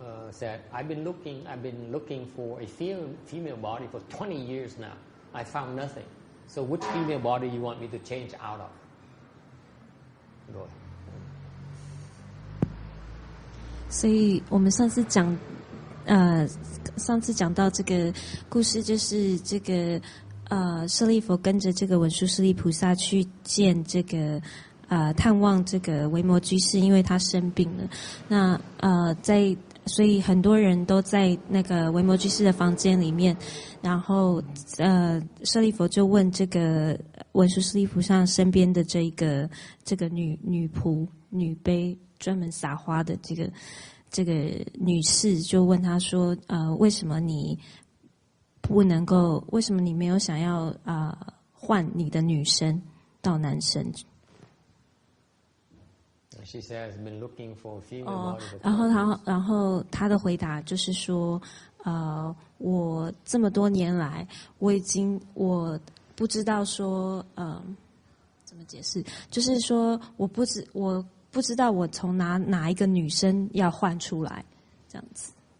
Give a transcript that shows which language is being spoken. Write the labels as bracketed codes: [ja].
[en] said, I've been looking for a female body for 20 years now. I found nothing. So which female body you want me to change out of? Go ahead. [zh] 所以我们上次讲到这个故事，就是这个舍利弗跟着这个文殊师利菩萨去见这个探望这个维摩居士，因为他生病了。那所以很多人都在那个维摩居士的房间里面，然后舍利弗就问这个文殊师利菩萨身边的这个女仆女卑专门撒花的这个女士，就问他说为什么你没有想要换你的女生到男生 [en] ？She says, "Been looking for a female body." [zh] 然后他的回答就是说，我这么多年来，我不知道说，怎么解释？就是说，我不知道我从哪一个女生要换出来，这样子。